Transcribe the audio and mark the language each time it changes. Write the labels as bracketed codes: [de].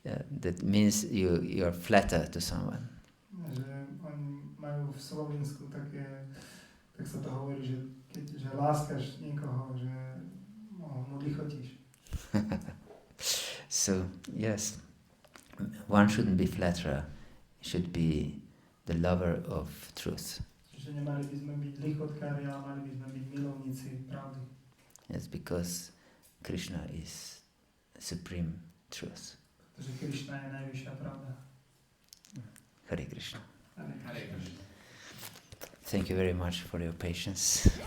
[en] That means you are flatter to someone. [sk] Že oni majú v Slovensku také, tak sa to hovorí, že že láskaš niekoho, že mu lichotíš. [en] So, yes, one shouldn't be flatterer, should be the lover of truth. [sk] Že nemali by sme byť lichotkári, ale mali by sme byť milovníci pravdy. [en] Yes, because Krishna is supreme truth. [sk] Pretože Krishna je najvyššia pravda. [en] Hare Krishna. Hare Krishna. Thank you very much for your patience.